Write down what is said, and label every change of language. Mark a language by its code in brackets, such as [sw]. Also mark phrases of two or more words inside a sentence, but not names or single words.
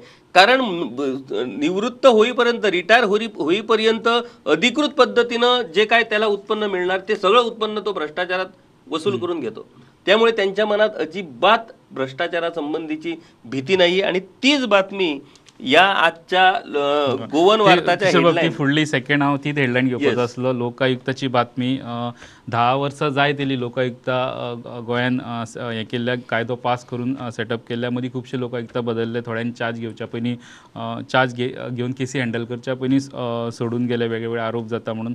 [mr] कारण निवृत्त होईपर्यंत रिटायर होईपर्यंत अधिकृत पद्धतीनं जे काय त्याला उत्पन्न मिळणार ते सगळं उत्पन्न तो भ्रष्टाचारात वसूल करून घेतो. त्यामुळे त्यांच्या मनात अजिबात भ्रष्टाचारासंबंधीची भीती नाही आणि तीच बातमी या आजच्या गोवन वार्ताच्या हेडलाईन [kok] फुडली सेकंड हांव तीच हेडलाईन घेवपाचो आसलो. लोकायुक्ताची बातमी 10 वर्सां जाय तेली लोकायुक्ता गोंयान हें केल्ल्या कायदो पास करून सेटअप केल्ल्या मदीं खुबशे लोकायुक्ता बदलले. थोड्यांनी चार्ज घेवच्या पयलीं चार्ज घेवन केसी हँडल करच्या पयलीं सोडून गेले वेगवेगळे आरोप जाता म्हणून.